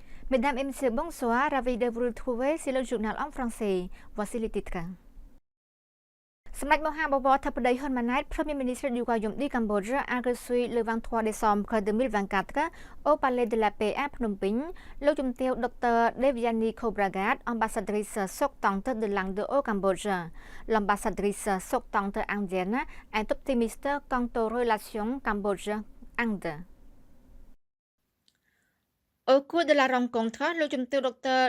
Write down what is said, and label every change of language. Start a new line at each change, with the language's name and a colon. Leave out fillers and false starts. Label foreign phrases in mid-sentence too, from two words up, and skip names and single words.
French: Mesdames et messieurs, bonsoir. Ravi de vous retrouver sur le journal en français. Voici les titres. សម្ដេចមហាបវរធិបតីហ៊ុនម៉ាណែត Premier ministre du Royaume du Cambodge a reçu le 23 décembre 2024 au palais de la paix à Phnom Penh លោកជំទាវ Dr. Devyani Khobragat ambassadrice sortante de l'Inde au Cambodge. L'ambassadrice sortante indienne est optimiste quant aux relations Cambodge-Inde. Au cours de la rencontre, le Dr.